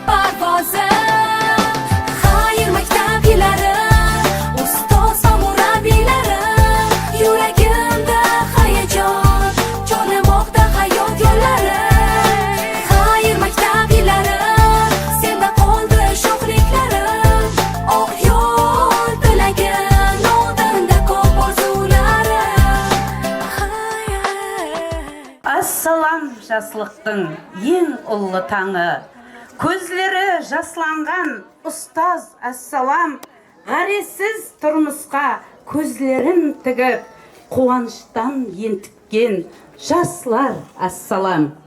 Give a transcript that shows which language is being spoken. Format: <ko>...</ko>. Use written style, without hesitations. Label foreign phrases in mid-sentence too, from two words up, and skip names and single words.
<uz>parvozi xayr maktab yillarim ustoz va murabbiylarim yuragimda hayajon chorlamoqda hayot yo'llari xayr maktab yillarim senda qoldi sho'xliklarim oq yo'l tilagim oldinda ko'p orzularim</uz> <kaa>Ассалам жаслықтың ең ұлы таңы. Көзлері жасланған ұстаз ассалам. Ғаресіз тұрмысқа көзлерін тігіп, қуаныштан ентіккен жаслар ассалам.</kaa>